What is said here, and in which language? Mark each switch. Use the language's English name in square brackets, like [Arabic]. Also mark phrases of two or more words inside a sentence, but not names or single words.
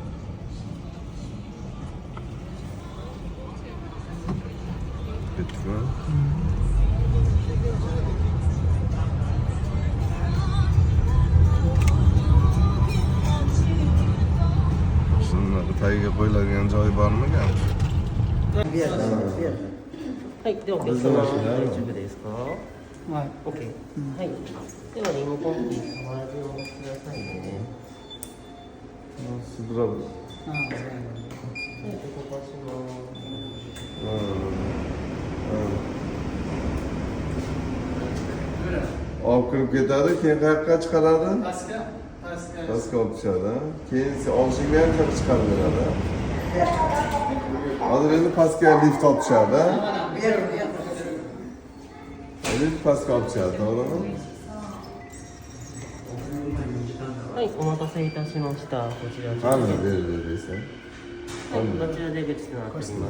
[Uzbek] Ketdikmi? Shunga tagiga qo'yiladigan joyi bormi-kan? [Japanese] はい、ではお客様大丈夫ですか？はい。 OK。はい。ではリモコンに触らずお持ちくださいね。 [Uzbek] Sudrab. [Japanese] はい、動かします。 [Uzbek] Olib kirib ketadi, keyin qayoqqa chiqaradi? Pastga. Pastga olib tushadi. Keyin olishingga ham kirib chiqarib beradi. Hozir endi pastga lift olib tushadi. Lift pastga olib tushadi, to'g'rimi? [Japanese] はい、お待たせいたしました。こちら。は [Uzbek] Mana berdi. [Japanese] い、こちら出口となっております。